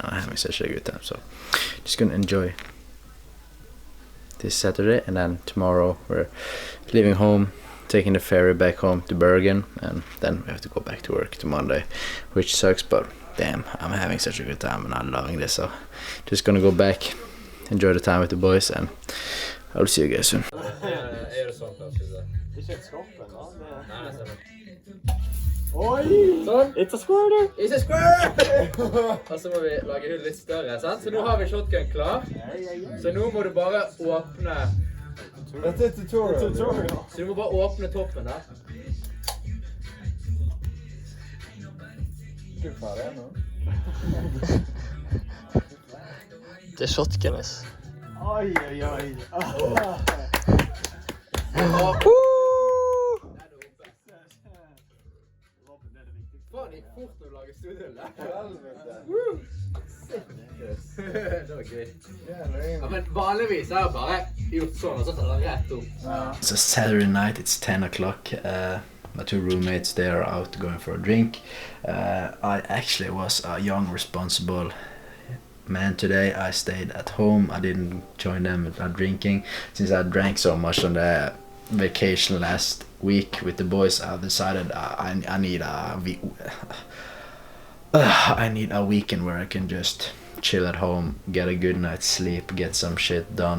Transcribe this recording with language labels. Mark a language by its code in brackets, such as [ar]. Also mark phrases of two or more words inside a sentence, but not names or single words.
[en] I'm having such a good time. So just gonna enjoy this Saturday, and then tomorrow we're leaving home, taking the ferry back home to Bergen, and then we have to go back to work to Monday, which sucks, but damn, I'm having such a good time and I'm loving this. So just gonna go back, enjoy the time with the boys, and I'll see you guys soon. Sånn. It's a squirter! It's a squirter! [no] Og så må vi lage hullet litt større, sant? Så nå har vi shotgun klar. Så nå må du bare åpne... Dette er tutorial. Så du må bare åpne toppen der. Du er ferdig nå? Det er shotgunners. Oi, oi, oi. Faen, det gikk fort når du lager studiøl. Det var gøy. Ja, men vanligvis har jeg bare gjort sånn, og så tar det rett opp. [en] It's a Saturday night, it's 10 o'clock. My two roommates, they are out going for a drink. I actually was a young, responsible man today. I stayed at home. I didn't join them with drinking. Since I drank so much on the vacation last week with the boys, I decided I need a weekend where I can just chill at home, get a good night's sleep, get some shit done.